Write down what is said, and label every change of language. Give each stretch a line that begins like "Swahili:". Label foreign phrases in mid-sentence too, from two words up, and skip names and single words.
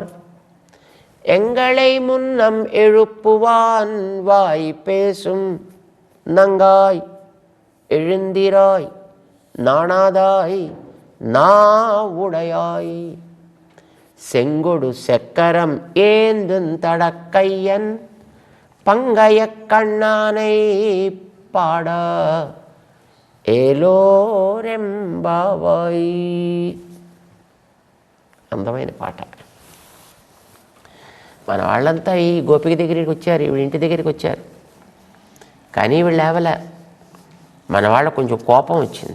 Tamil: எங்களை முன்னம் எழுப்புவான் வாய் பேசும் நங்காய் எழுந்திராய் நாணாதாய் நாவுடையாய் செங்கொடு செக்கரம் ஏந்தும் தடக்கையன் பங்கைய கண்ணானை பாட ఏలోరెంబావై.
Telugu: అందమైన పాట. మన వాళ్ళంతా ఈ గోపిక దగ్గరికి వచ్చారు, వీళ్ళ ఇంటి దగ్గరికి వచ్చారు. కానీ వీళ్ళు లేవలే. మన వాళ్ళకు కొంచెం కోపం వచ్చింది.